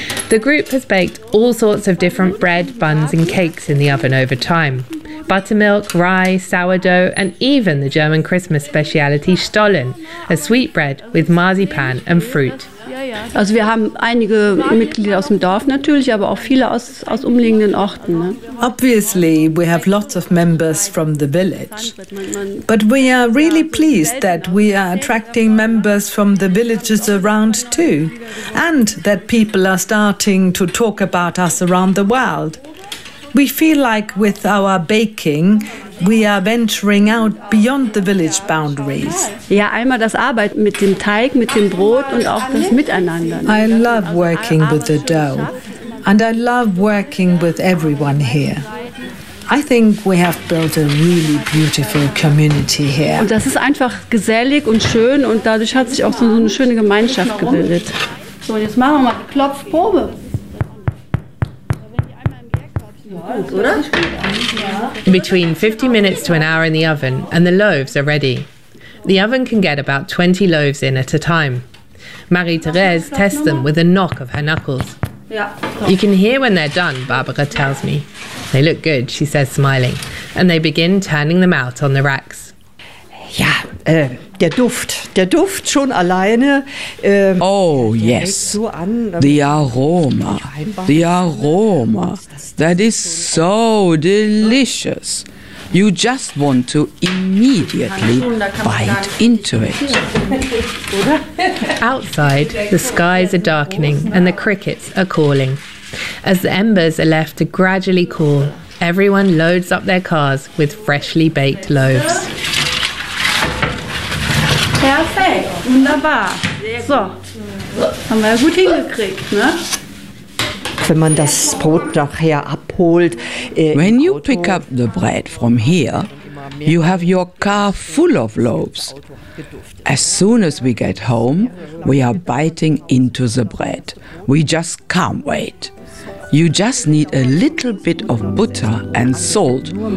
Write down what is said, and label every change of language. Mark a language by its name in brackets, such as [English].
[English] The group has baked all sorts of different bread, buns and cakes in the oven over time. buttermilk, rye, sourdough, and even the German Christmas speciality Stollen, a sweetbread with marzipan and fruit. [German] Also wir haben einige Mitglieder aus dem Dorf natürlich, aber auch viele aus umliegenden Orten. Ne? [English] Obviously, we have lots of members from the village. But we are really pleased that we are attracting members from the villages around too. And that people are starting to talk about us around the world. We feel like with our baking, we are venturing out beyond the village boundaries. [German] Ja, einmal das Arbeiten mit dem Teig, mit dem Brot und auch das Miteinander. [English] I love working with the dough and I love working with everyone here. I think we have built a really beautiful community here. [German] Und das ist einfach gesellig und schön und dadurch hat sich auch so eine schöne Gemeinschaft gebildet. So, jetzt machen wir mal die Klopfprobe. [English] Between 50 minutes to an hour in the oven and the loaves are ready. The oven can get about 20 loaves in at a time. Marie-Thérèse tests them with a knock of her knuckles. You can hear when they're done, Barbara tells me. They look good, she says smiling, and they begin turning them out on the racks. [German] Ja, der Duft schon alleine. [English] Oh, yes, the aroma, the aroma. That is so delicious. You just want to immediately bite into it. Outside, the skies are darkening and the crickets are calling. As the embers are left to gradually cool, everyone loads up their cars with freshly baked loaves. [German] Perfekt, wunderbar. So, haben wir gut hingekriegt, ne? Wenn man das Brot nachher abholt, [English] when you pick up the bread from here, you have your car full of loaves. As soon as we get home, we are biting into the bread. We just can't wait. You just need a little bit of butter and salt.